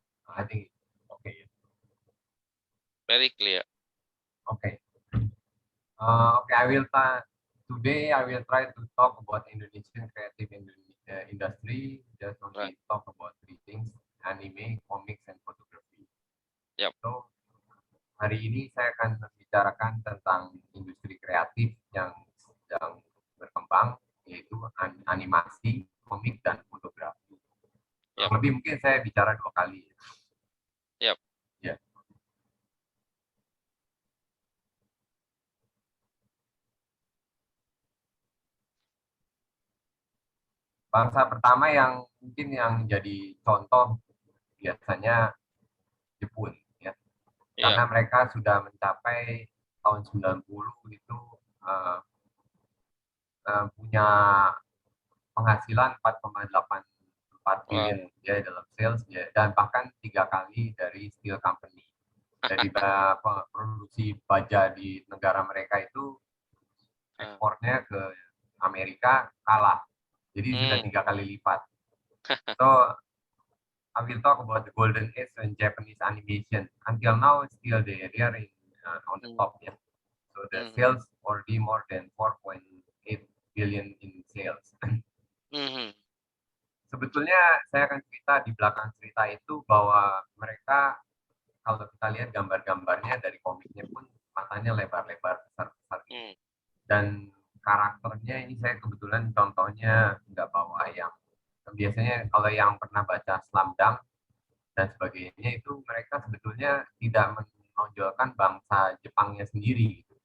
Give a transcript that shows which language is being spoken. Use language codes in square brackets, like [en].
[en] I think okay. Very clear. Okay. Okay, today I will try to talk about Indonesian creative industry. Just only talk about three things: anime, comics, and photography. Yep. [id] So hari ini saya akan membicarakan tentang industri kreatif yang sedang berkembang, yaitu animasi, komik, dan fotografi. Yep. Lebih mungkin saya bicara 2 kali. Yep. Ya. Bangsa pertama yang mungkin yang jadi contoh biasanya Jepun, ya. Karena mereka sudah mencapai tahun 90 itu punya penghasilan 4,84 billion ya dalam sales ya, dan bahkan 3 kali dari steel company. Dari produksi baja di negara mereka itu ekspornya ke Amerika kalah. Jadi sudah 3 kali lipat. [en] So I will talk about the golden age in Japanese animation. Until now, still they are on the top. Yeah. So the sales already more than 4.8 billion in sales. [id] Sebetulnya saya akan cerita di belakang cerita itu bahwa mereka, kalau kita lihat gambar-gambarnya dari komiknya pun matanya lebar-lebar, besar-besar. Dan karakternya ini saya kebetulan contohnya nggak bawa yang biasanya kalau yang pernah baca Slamdang dan sebagainya itu mereka sebetulnya tidak menonjolkan bangsa Jepangnya sendiri.